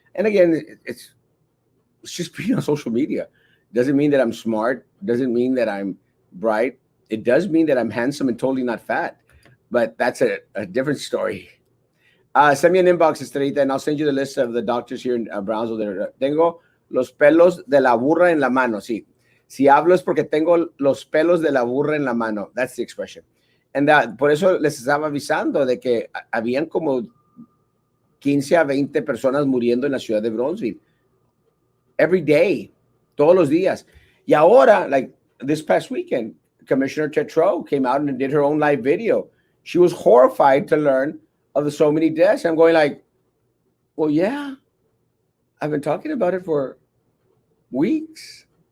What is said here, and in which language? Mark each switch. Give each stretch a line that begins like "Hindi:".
English: And again, it's just being on social media. Doesn't mean that I'm smart. Doesn't mean that I'm bright. It does mean that I'm handsome and totally not fat. But that's a different story. Send me an inbox, Estrellita, and I'll send you the list of the doctors here in Brownsville.
Spanish: Tengo los pelos de la burra en la mano. Sí. Si hablo es porque tengo los pelos de la burra en la mano. That's the expression. And por eso les estaba avisando de que habían como 15 a 20 personas muriendo en la ciudad de Brownsville.
English: Every day. Todos los días. Y ahora, like this past weekend, Commissioner Tetreault came out and did her own live video. She was horrified to learn of the so many deaths. I'm going like, well, yeah, I've been talking about it for weeks.